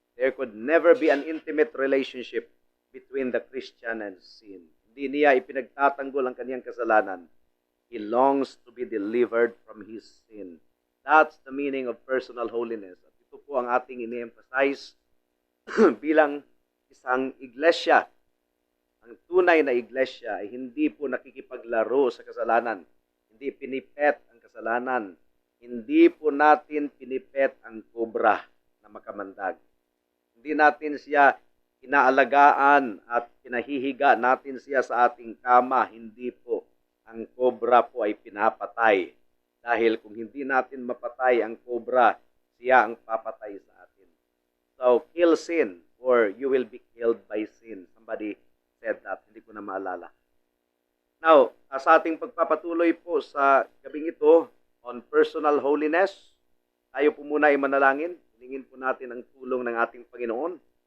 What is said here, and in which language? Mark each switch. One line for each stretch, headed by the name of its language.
English: There could never be an intimate relationship between the Christian and sin.
Filipino: Hindi niya ipinagtatanggol ang kaniyang kasalanan.
English: He longs to be delivered from his sin. That's the meaning of personal holiness.
Filipino: At ito po ang ating ini-emphasize bilang isang iglesia. Ang tunay na iglesia ay hindi po nakikipaglaro sa kasalanan. Hindi pinipet ang kasalanan. Hindi po natin pinipet ang kobra na makamandag. Hindi natin siya inaalagaan at pinahihiga natin siya sa ating kama. Hindi po. Ang kobra po ay pinapatay. Dahil kung hindi natin mapatay ang kobra, siya ang papatay sa atin.
English: So, kill sin or you will be killed by sin. Somebody said that.
Filipino: Hindi ko na maalala. Now, sa ating pagpapatuloy po sa gabing ito on personal holiness, tayo po muna ay manalangin. Hilingin po natin ang tulong ng ating Panginoon.